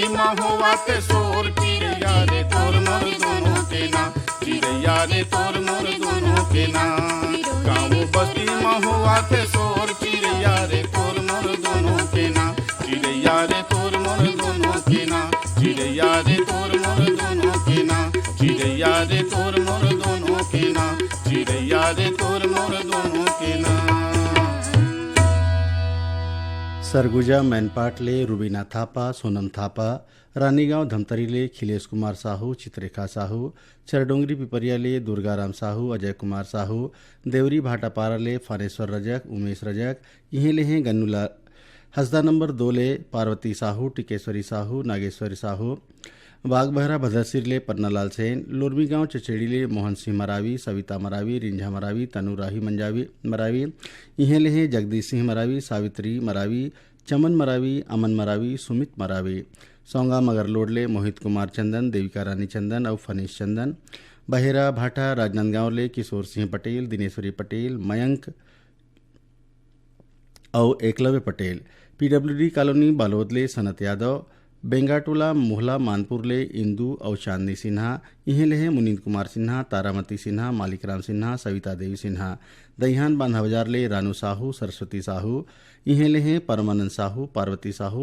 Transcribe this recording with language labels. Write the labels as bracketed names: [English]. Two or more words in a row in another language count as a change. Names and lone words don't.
[Chhattisgarhi] में होवा थे सोर चिड़ैया रे तोर मोर दोनों के ना चिड़ैया रे तोर मोर दोनों के ना गाँव बस्ती में होवा थे सोर चिड़ैया रे तोर मोर दोनों के ना चिड़ैया रे तोर मोर दोनों के ना चिड़ैया रे तोर मोर दोनों के ना चिड़ैया रे तोर मोर दोनों के ना चिड़ैया रे तोर मोर दोनों के ना सरगुजा मैनपाटले रुबीना थापा सोनम थापा रानीगांव धमतरीले खिलेश कुमार साहू चित्रेखा साहू चरडोंगरी पिपरियाले दुर्गाराम साहू अजय कुमार साहू देवरी भाटापाराले फानेश्वर रजक उमेश रजक इहेले हैं गन्नूलाल हसदा नंबर 2 ले पार्वती साहू टिकेश्वरी साहू नागेश्वरी साहू बागबहरा भद्रसिरले पन्नालाल सेन लोरमी गांव चचेड़ीले मोहन सिंह मरावी सविता मरावी रिंझा मरावी तनुराही मंजावी मरावी इहेले हैं जगदीश सिंह मरावी सावित्री मरावी चमन मरावी अमन मरावी सुमित मरावी सौंगा मगरलोडले मोहित कुमार चंदन देविका रानी चंदन और फनीश चंदन बहेरा भाटा राजनांदगांव ले किशोर सिंह पटेल दिनेश्वरी पटेल मयंक और एकलव्य पटेल पीडब्ल्यूडी कॉलोनी बालोदले सनत यादव बेंगाटोला मोहला मानपुरले इंदू और चांदनी सिन्हा इहेले हैं मुनींद कुमार सिन्हा तारामती सिन्हा मालिकराम सिन्हा सविता देवी सिन्हा दहियान बांधा बाजारले रानू साहू सरस्वती साहू इहेले हैं परमानंद साहू पार्वती साहू